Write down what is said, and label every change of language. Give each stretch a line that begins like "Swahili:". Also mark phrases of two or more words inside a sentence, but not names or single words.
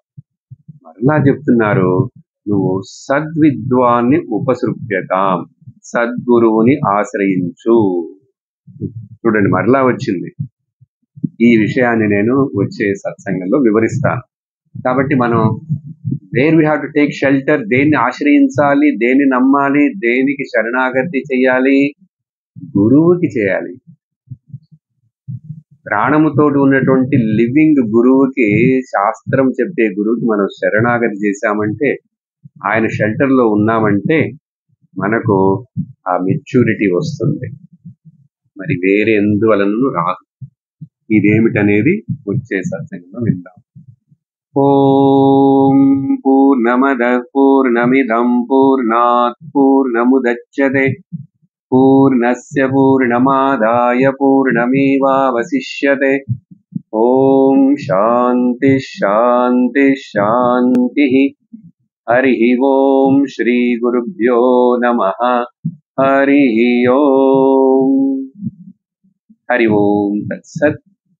Telugu: మరలా చెప్తున్నారు, నువ్వు సద్విద్వాన్ని ఉపసృప్యతాం, సద్గురువుని ఆశ్రయించు. చూడండి మరలా వచ్చింది. ఈ విషయాన్ని నేను వచ్చే సత్సంగంలో వివరిస్తాను. కాబట్టి మనం
English: where we have to take shelter,
Telugu: దేన్ని ఆశ్రయించాలి, దేన్ని నమ్మాలి, దేనికి శరణాగతి చేయాలి? గురువుకి చేయాలి. ప్రాణముతోటి ఉన్నటువంటి లివింగ్ గురువుకి, శాస్త్రం చెప్పే గురువుకి మనం శరణాగతి చేశామంటే, ఆయన షెల్టర్లో ఉన్నామంటే మనకు ఆ మెచ్యూరిటీ వస్తుంది. మరి వేరే ఎందువలన రాదు. ఇదేమిటనేది వచ్చే సత్సంగంలో విందాం.
Sanskrit: ఓం పూర్ణమద పూర్ణమిదం పూర్ణాత్ పూర్ణముదచ్యతే పూర్ణస్య పూర్ణమాదాయ పూర్ణమేవావశిష్యతే. ఓం శాంతి శాంతి శాంతి. హరి ఓం శ్రీ గురుభ్యో నమః. హరి ఓం. హరి ఓం తత్సత్.